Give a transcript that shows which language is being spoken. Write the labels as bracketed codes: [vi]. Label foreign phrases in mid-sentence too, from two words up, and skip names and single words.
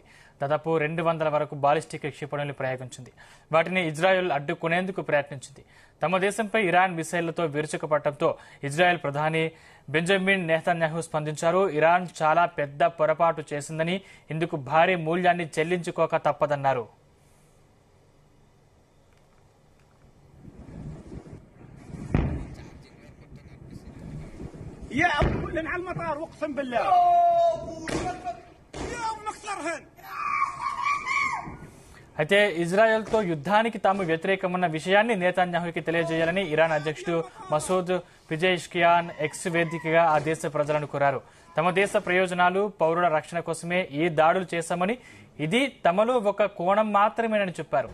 [te] దాదాపు 200 వరకు బాలిస్టిక్ క్షిపణులు ప్రయోగించింది. వాటిని ఇజ్రాయెల్ అడ్డుకునేందుకు ప్రయత్నించింది. తమ దేశంపై ఇరాన్ మిసైళ్లతో విరుచుకుపడటంతో ఇజ్రాయెల్ ప్రధాని బెంజమిన్ నెతన్యాహు స్పందించారు. ఇరాన్ చాలా పెద్ద పొరపాటు చేసిందని, ఇందుకు భారీ మూల్యాన్ని చెల్లించుకోక తప్పదన్నారు. [ar] يا ابو كلن على المطار اقسم بالله يا ونكسرهن. [te] అయితే ఇజ్రాయెల్తో యుద్ధానికి తాము వ్యతిరేకమన్న విషయాన్ని నెతన్యాహుకి తెలియజేయాలని ఇరాన్ అధ్యక్షుడు మసూద్ పిజెష్కియాన్ ఎక్స్ వేదికగా ఆ దేశ ప్రజలను కోరారు. తమ దేశ ప్రయోజనాలు, పౌరుల రక్షణ కోసమే ఈ దాడులు చేశామని, ఇది తమలో ఒక కోణం మాత్రమేనని చెప్పారు.